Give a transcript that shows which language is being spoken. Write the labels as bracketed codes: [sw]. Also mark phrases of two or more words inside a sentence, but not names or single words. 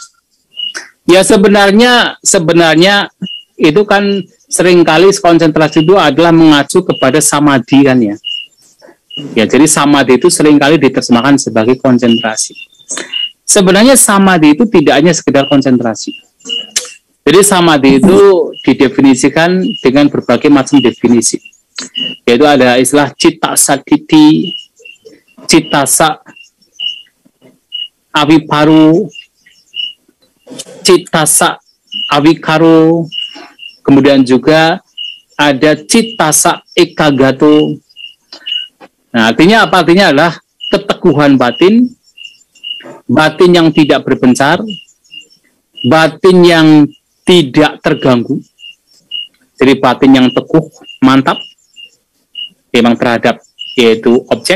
[id] Ya sebenarnya itu kan seringkali konsentrasi itu adalah mengacu kepada samadhi kan ya. Ya, jadi samadhi itu seringkali diterjemahkan sebagai konsentrasi. Sebenarnya samadhi itu tidak hanya sekedar konsentrasi. Jadi samadhi itu didefinisikan dengan berbagai macam definisi. Yaitu ada istilah [pi] citta sakiti, citta sa aviparu, citta sa avikaru, [id] kemudian juga ada [pi] citta sa ekagato. [id] Nah, artinya apa? Artinya adalah keteguhan batin, batin yang tidak berpencar, batin yang tidak terganggu. Jadi batin yang teguh, mantap, memang terhadap yaitu objek.